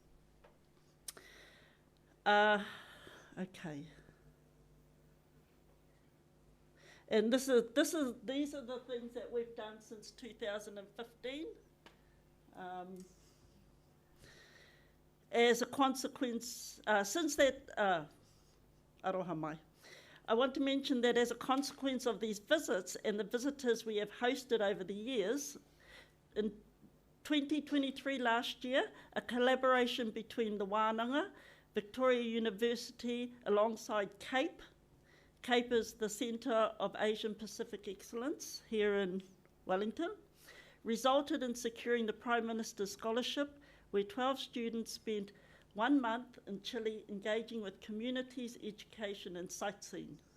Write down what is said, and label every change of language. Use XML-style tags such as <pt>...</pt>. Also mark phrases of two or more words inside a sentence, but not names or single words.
<en>Okay. And these are the things that we've done since 2015. As a consequence, since that,</en> <mi>aroha mai.</mi> <en>I want to mention that as a consequence of these visits and the visitors we have hosted over the years, in 2023 last year, a collaboration between the Wānanga, Victoria University alongside CAPE. CAPE is the Centre of Asian Pacific Excellence here in Wellington, resulted in securing the Prime Minister's Scholarship, where 12 students spent 1 month in Chile engaging with communities, education and sightseeing.</en>